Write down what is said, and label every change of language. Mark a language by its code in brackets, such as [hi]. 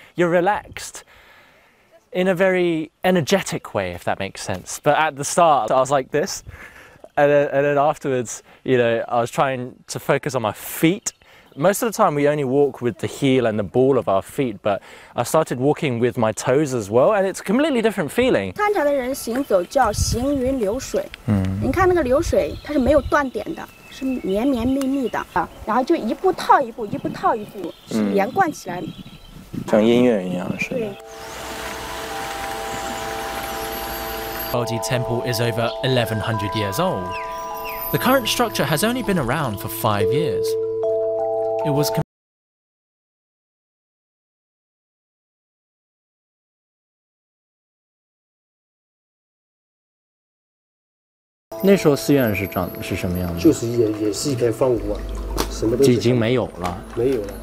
[en] You're relaxed in a very energetic way, if that makes sense. But at the start, I was like this, and then afterwards, you know, I was trying to focus on my feet. Most of the time, we only walk with the heel and the ball of our feet, but I started walking with my toes as well, and it's a completely different feeling. [zh] 参禅的人行走叫行云流水。你看那个流水，它是没有断点的，是绵绵密密的啊，然后就一步套一步，一步套一步，是连贯起来。像音乐一样是。对。 [en] Baoji Temple is over 1100 years old. The current structure has only been around for 5 years. It was [zh] 那时候寺院是什么样的？就是也是一片荒芜啊，什么都已经没有了。没有了。